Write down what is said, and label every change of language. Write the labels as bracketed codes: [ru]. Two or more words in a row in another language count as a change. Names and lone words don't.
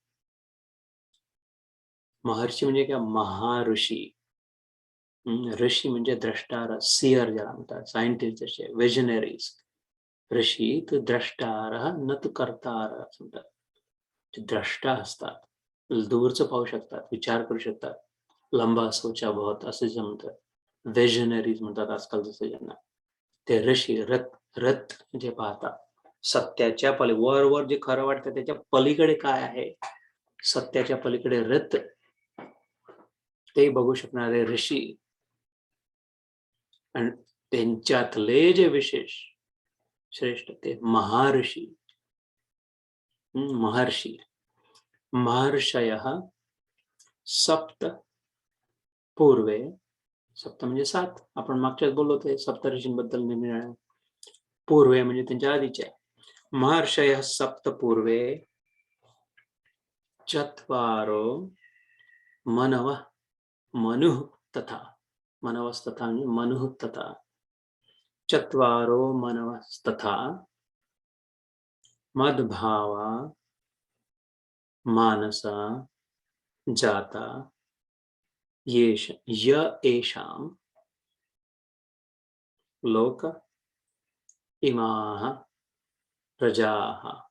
[mr] महर्षी म्हणजे काय? महाऋषी. ऋषी म्हणजे द्रष्टार, सियर ज्याला म्हणतात, सायंटिस्ट जसे विजनरीज. ऋषी तर [sa] द्रष्टार न तू करतार [mr] असं म्हणतात. ते द्रष्टा असतात, दूरचं पाहू शकतात, विचार करू शकतात. [hi] लंबा सोचा बहुत [mr] असे जे म्हणतात, विजनरीज म्हणतात आजकाल जसे ज्यांना. ते ऋषी रथ जे पाहतात सत्याच्या वर जे खरं वाटतं त्याच्या पलीकडे काय आहे, सत्याच्या पलीकडे रथ, ते बघू शकणारे ऋषी. आणि त्यांच्यातले जे विशेष श्रेष्ठ ते महर्षी. [sa] महर्षी महर्षयः सप्त पूर्वे. [mr] सप्त म्हणजे 7. आपण मागच्याच बोललो ते सप्तऋषींबद्दल निरनिराळ्या. पूर्वे म्हणजे त्यांच्या आधीच्या. [sa] महर्षयः सप्त पूर्वे चत्वारो मनवः मनुः तथा. मनवस्तथा म्हणजे मनुः तथा. चत्वारो मनवस्तथा मद्भावा मानसा जाता येषां लोक इमाः प्रजाः.